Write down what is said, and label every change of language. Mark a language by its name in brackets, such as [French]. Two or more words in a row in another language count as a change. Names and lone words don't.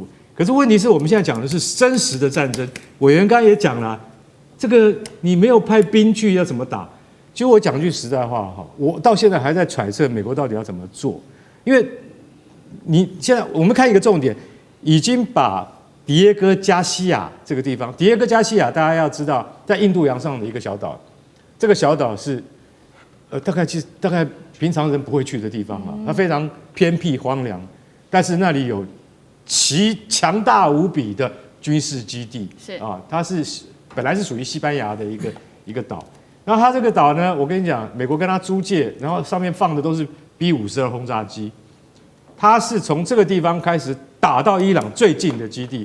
[Chinese] 可是問題是我們現在講的是真實的戰爭，委員剛剛也講了，這個你沒有派兵去要怎麼打？其實我講句實在話哈，我到現在還在揣測美國到底要怎麼做，因為你現在我們看一個重點，已經把迪耶戈加西亞這個地方，迪耶戈加西亞大家要知道，在印度洋上的一個小島，這個小島是大概平常人不會去的地方嘛，它非常偏僻荒涼，但是那裡有其強大無比的軍事基地，是啊，它是本來是屬於西班牙的一個島。然後它這個島呢，我跟你講，美國跟它租借，然後上面放的都是 B-52轟炸機，它是從這個地方開始打到伊朗最近的基地。